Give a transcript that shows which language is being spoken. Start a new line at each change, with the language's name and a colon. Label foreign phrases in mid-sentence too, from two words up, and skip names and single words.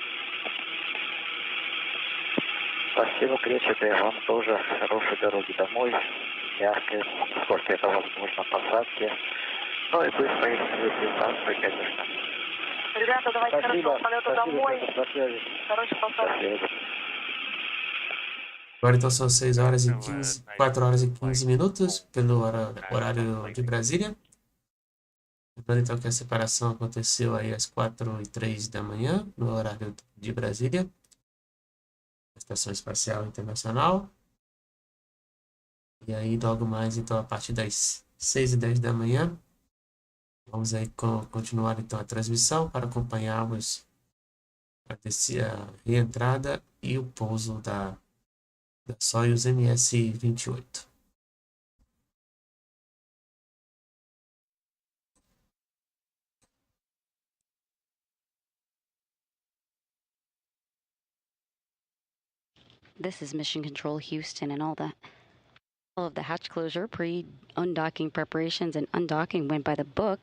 Russian: Спасибо, кречеты, вам тоже хорошей дороги домой. Мягкой, сколько это возможно, посадки. Ну и быстрой реабилитации, конечно. Ребята, давайте хорошего полета домой. До связи. Хорошей посадки.
Portuguese: Agora então são 6 horas e 15, 4 horas e 15 minutos pelo horário de Brasília. Lembrando então que a separação aconteceu aí às 4h03 da manhã, no horário de Brasília, Estação Espacial Internacional. E aí logo mais, então, a partir das 6h10 da manhã, vamos aí continuar então a transmissão para acompanharmos a reentrada e o pouso da Soyuz MS-28.
English: This is Mission Control Houston, and all of the hatch closure, pre-undocking preparations, and undocking went by the book.